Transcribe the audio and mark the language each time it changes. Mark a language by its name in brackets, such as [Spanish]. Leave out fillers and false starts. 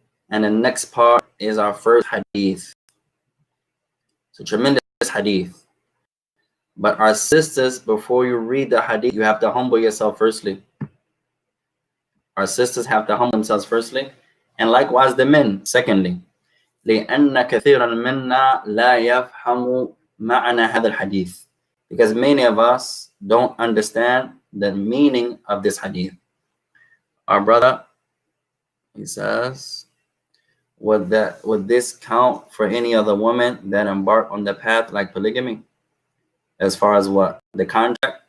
[English] And the next part is our first hadith. It's a tremendous hadith. But our sisters, before you read the hadith, you have to humble yourself firstly. Our sisters have to humble themselves firstly. And likewise the men, secondly. [Arabic] لأن كثيرا منا لا يفهم معنى هذا الحديث. [English] Because many of us don't understand the meaning of this hadith. Our brother, he says, would this count for any other woman that embark on the path like polygamy? As far as what? The contract?